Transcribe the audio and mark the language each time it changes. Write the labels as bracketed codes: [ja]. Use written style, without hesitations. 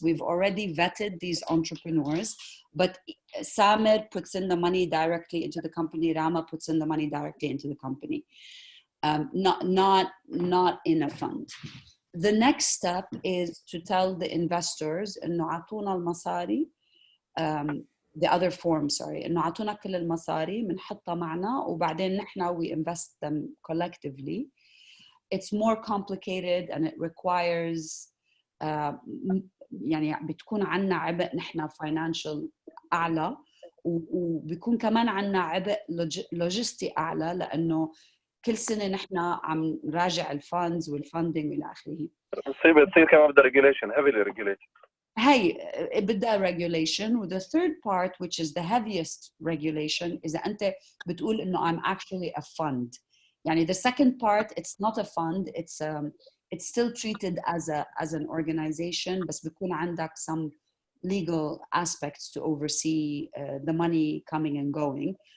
[en] We've already vetted these entrepreneurs, but Samer puts in the money directly into the company, Rama puts in the money directly into the company, not in a fund. The next step is to tell the investors [ar] إنه عطونا المصاري, [en] the other form, sorry, [ar] إنه عطونا كل المصاري بنحطها معنا وبعدين نحنا [en] we invest them collectively. It's more complicated and it requires [ar] يعني بتكون عنا عبء نحنا financial أعلى وبيكون كمان عنا عبء لوجستي أعلى لأنه كل سنة نحنا عم نراجع الفاندز والفاندنج إلى آخره. بتصير كمان بدها regulation, [en] heavily regulated. [ar] هي بدها regulation. [en] و the third part which is the heaviest regulation [ar] إذا أنت بتقول إنه [en] I'm actually a fund. يعني the second part it's not a fund, it's still treated as an organization [ar] بس بيكون عندك [en] some legal aspects to oversee the money coming and going.